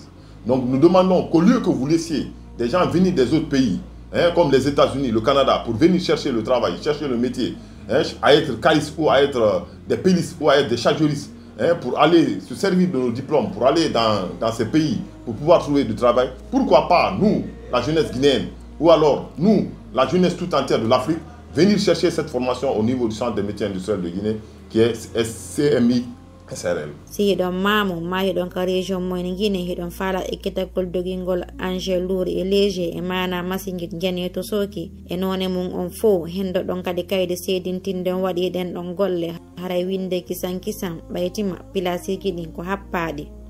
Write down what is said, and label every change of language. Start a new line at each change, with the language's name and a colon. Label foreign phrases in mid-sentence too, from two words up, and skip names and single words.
French: Donc nous demandons qu'au lieu que vous laissiez des gens venir des autres pays, comme les États-Unis, le Canada, pour venir chercher le travail, chercher le métier, à être caristes ou à être des pélistes ou à être des chargeuristes, pour aller se servir de nos diplômes, pour aller dans ces pays, pour pouvoir trouver du travail, pourquoi pas nous, la jeunesse guinéenne, ou alors nous, la jeunesse tout entière de l'Afrique, venir chercher cette formation au niveau du centre des métiers industriels de Guinée, qui est CMI SRL.
Fula: Si hedon mamu ma hedon ka région moyne Guinée hedon fala ekkitakol dogingol Angers Lour et Léger e mana masingit jane to soki e none mum on fo hendo don kadi kayde sedintinde waɗi den don golle haray winde kisan baytima pilasiki din ko happadi